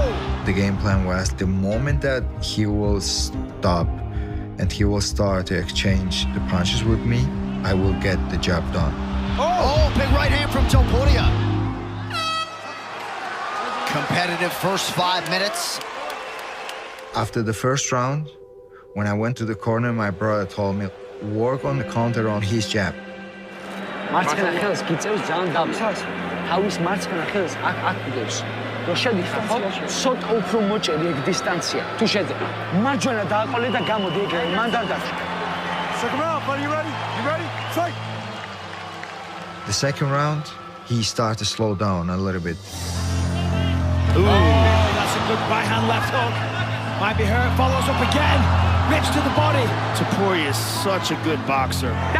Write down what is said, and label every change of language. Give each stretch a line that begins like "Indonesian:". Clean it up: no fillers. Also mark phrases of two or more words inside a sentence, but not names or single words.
English: The game plan was the moment that he will stop and he will start to exchange the punches with me, I will get the job done. Oh, big right hand from Topuria. Competitive first 5 minutes. After the first round, when I went to the corner, my brother told me, work on the counter on his jab.
Georgian: მარცხენა ხელს გიწევს ძალიან დაბს. თავის მარცხენა ხელს აქ გიწევს. რო შედიხარ, ცოტა უფრო მოჭერი ეგ დისტანცია. თუ შეძებ, მარჯვენა დააყოლე და გამოდი ეგ მან დარდაფში.
English: Second round, buddy, you ready? You ready? Fight! The second round, he started to slow down a little bit. Ooh, that's a good right hand left hook. Might be hurt, follows up again. Rips to the body. Topuria is such a good boxer.